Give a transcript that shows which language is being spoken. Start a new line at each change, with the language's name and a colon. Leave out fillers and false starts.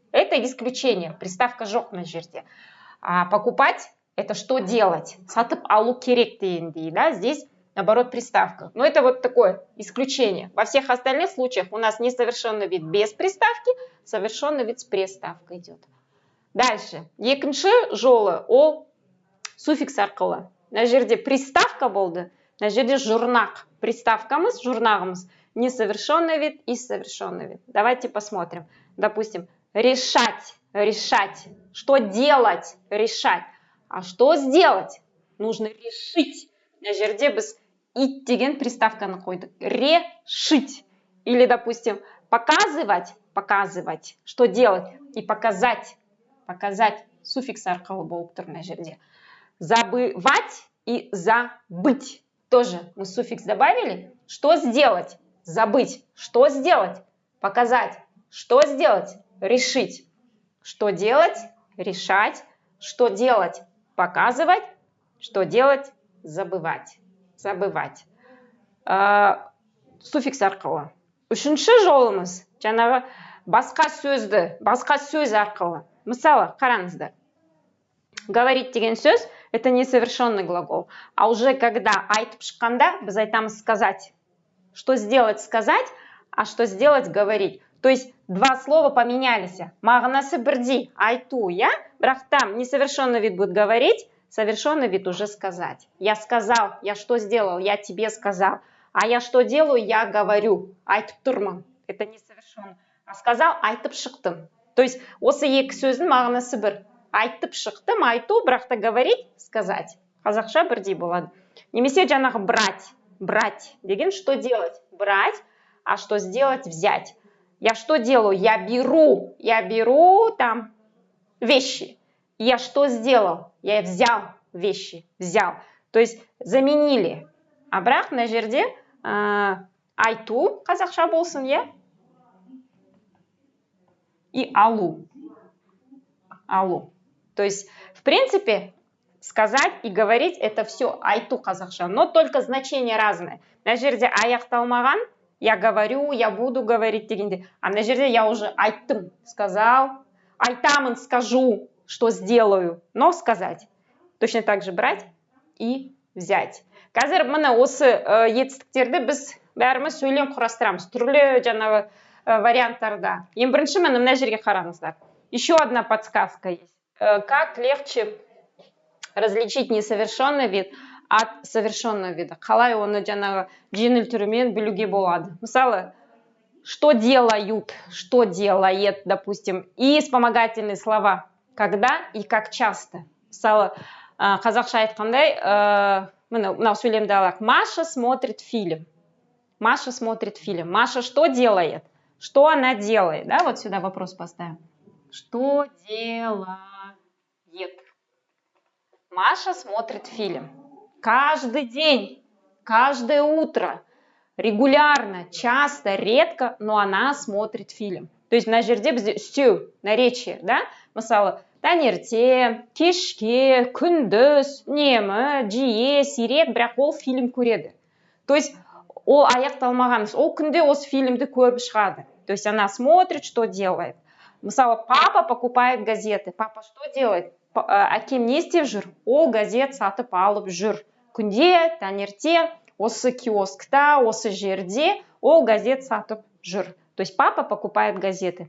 Russian: Это исключение.
Kazakh: Приставка жоқ на жерде.
Russian: А покупать это что делать?
Kazakh: Сатып алу керек дегендей,
Russian: Здесь, наоборот, приставка. Но это вот такое исключение. Во всех остальных случаях у нас несовершенный вид без приставки, совершенный вид с приставкой идет. Дальше.
Kazakh: Екінші жолы ол суффикс арқылы. На жерде приставка болды, на жерде жұрнақ. Приставкамыз, жұрнағымыз.
Russian: Несовершенный вид и совершенный вид. Давайте посмотрим. Допустим, решать, решать. Что делать? Решать. А что сделать? Нужно решить.
Kazakh: На жерде біз ит деген приставканы қойдық.
Russian: Решить. Или, допустим, показывать, показывать. Что делать? И показать. Показать.
Kazakh: Суффикс арқылы болып тұр на жерде.
Russian: Забывать и забыть. Тоже мы суффикс добавили. Что сделать? Забыть. Что сделать? Показать. Что сделать? Решить. Что делать? Решать. Что делать? Показывать. Что делать? Забывать. Забывать.
Kazakh: Суффикс арқылы. Үшінші жолымыз, жаңағы басқа сөзді, басқа сөз арқылы. Мысалы, қараңыздар.
Russian: Говорить
Kazakh: деген сөз
Russian: это несовершенный глагол. А уже когда
Kazakh: айтып шыққанда, біз айтамыз
Russian: сказать. Что сделать сказать, а что сделать говорить. То есть два слова поменялись.
Kazakh: Мағынасы бірдей, айту, Бірақ
Russian: там несовершенный вид будет говорить, совершенный вид уже сказать. Я сказал, я что сделал, я тебе сказал. А я что делаю, я говорю.
Kazakh: Айтып тұрмын.
Russian: Это несовершенный. А сказал,
Kazakh: айтып шықтым. То есть осы екі сөздің мағынасы бір. Айтып шықтым, айту, бірақ та говорить, сказать. Қазақша бірдей болады.
Russian: Немесе жаңағы брать. Брать деген что делать? Брать. А что сделать? Взять. Я что делаю? Я беру там вещи. Я что сделал? Я взял вещи. Взял. То есть заменили.
Kazakh: А бірақ на жерде айту қазақша болсын, И алу. Алу.
Russian: То есть, в принципе, сказать и говорить это все
Kazakh: айту қазақша,
Russian: но только значения разные.
Kazakh: На жерде аяқталмаған,
Russian: я говорю, я буду говорить дегенде. А на жерде я уже
Kazakh: айттым,
Russian: сказал,
Kazakh: айтамын,
Russian: скажу, что сделаю, но сказать. Точно так же брать и взять.
Kazakh: Қазір міне осы етістіктерді біз бәріміз сөйлем құрастырамыз. Түрлі жаңағы варианттарда. Ең бірінші мына жерге қараңыздар.
Russian: Еще одна подсказка есть. Как легче различить несовершенный вид от совершенного вида?
Kazakh: Қалай оны жаңағы жеңіл түрімен білуге болады?
Russian: Мысалы, что делают, что делает, допустим, и вспомогательные слова. Когда и как часто.
Kazakh: Мысалы, қазақша айтқандай, мынау сөйлемді алайық.
Russian: Маша смотрит фильм. Маша смотрит фильм. Маша что делает? Что она делает? Да, вот сюда вопрос поставим. Что делает? Маша смотрит фильм. Каждый день, каждое утро, регулярно, часто, редко, но она смотрит фильм.
Kazakh: То есть мына жерде бізде үстеу, наречие, да? Мысалы, таңерте, кешке, күндіз, үнемі, жиі, сирек, бірақ ол фильм көреді. То есть ол аяқталмаған, ол күнде осы фильмді көріп шығады.
Russian: То есть она смотрит, что делает. Мысалы, папа покупает газеты. Папа что делает?
Kazakh: Әкем не істеп жүр? Ол газет сатып алып жүр. Күнде, таңерте, осы киоскта, осы жерде ол газет сатып жүр.
Russian: То есть папа покупает газеты.